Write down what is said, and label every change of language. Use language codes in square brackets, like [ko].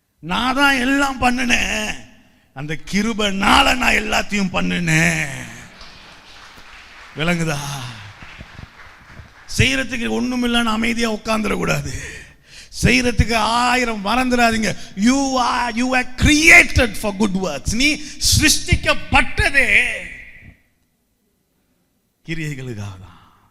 [ta] நான் தான் எல்லாம் பண்ணினேன், அந்த கிருபைனால நான் எல்லாத்தையும் பண்ணினேன். விளங்குதா? செய்யறதுக்கு ஒண்ணும் இல்லைன்னு அமைதியா உட்கார்ந்துடக்கூடாது. செய்யறதுக்கு 1000 மறந்துடாதீங்க. [en] you are created for good works. [ta] நீ சிருஷ்டிக்கப்பட்டதே கிரியைகளுக்காக தான்.